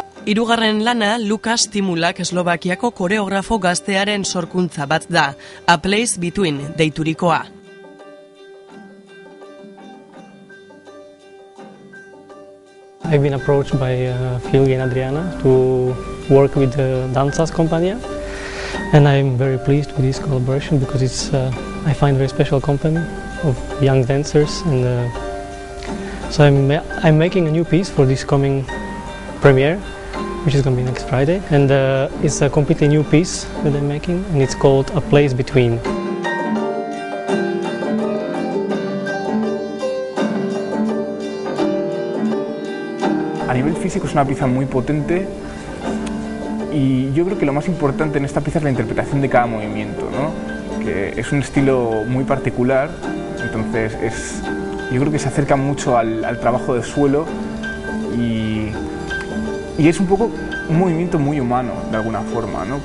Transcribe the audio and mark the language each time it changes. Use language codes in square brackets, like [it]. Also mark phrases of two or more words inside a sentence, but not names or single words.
[eu] Hirugarren lana Lukas Timulak Eslovakiako koreografo gaztearen sorkuntza bat da, A Place Between deiturikoa. [en] I've been approached by Filgi and Adriana to work with the Dansas Compania, and I'm very pleased with this collaboration because it's I find a very special company of young dancers, and so I'm making a new piece for this coming premiere, which is going to be next Friday, and it's a completely new piece that I'm making, and it's called A Place Between. [es] A nivel físico es una pieza muy potente y yo creo que lo más importante en esta pieza es la interpretación de cada movimiento, ¿no? Que es un estilo muy particular, entonces yo creo que se acerca mucho al trabajo de suelo y es un poco un movimiento muy humano de alguna forma, ¿no?